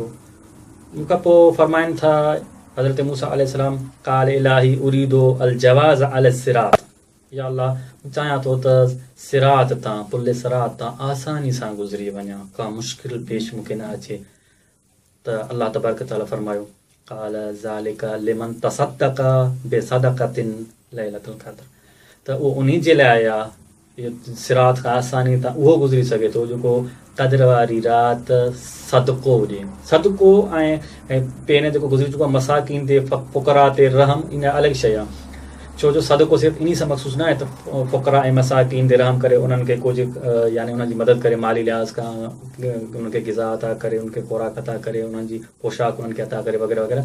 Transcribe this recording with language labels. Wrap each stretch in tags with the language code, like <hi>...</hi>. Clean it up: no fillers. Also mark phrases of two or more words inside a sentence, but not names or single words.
<sd>उन खां पोइ फरमाइनि था हज़रत मूसा अलैहिस्सलाम,</sd> <ar>قال إلهي أريد الجواز على الصراط.</ar> <sd>या अल्लाह, चाहियां थो त सिरात तां, पुल सिरात तां आसानी सां गुज़री वञा, का मुश्किल पेश मूंखे न अचे। त अल्लाह तबारक तआला फरमायो,</sd> <ar>قال ذلك لمن تصدق بصدقة ليلة القدر.</ar> <sd>त उहो उन जे लाइ आहे, इहो सिरात खां आसानी तां उहो गुज़री सघे थो जेको क़द्र वारी राति सदको हुजे। सदको ऐं पहिरें जेको गुज़री चुको आहे मसाकीन ते, फ़ुक़रा ते रहम, इन अलॻि शइ आहे। छो जो सदको सिर्फ़ु इन सां मख़सूस न आहे त फ़ुक़रा ऐं मसाकीन ते रहम करे, उन्हनि खे कुझु यानी उन्हनि जी मदद करे, माली लिहाज़ खां उनखे ग़िज़ा अता करे, उनखे ख़ुराक अता करे, उन्हनि जी पोशाक उन्हनि खे अता करे वग़ैरह वग़ैरह।</sd>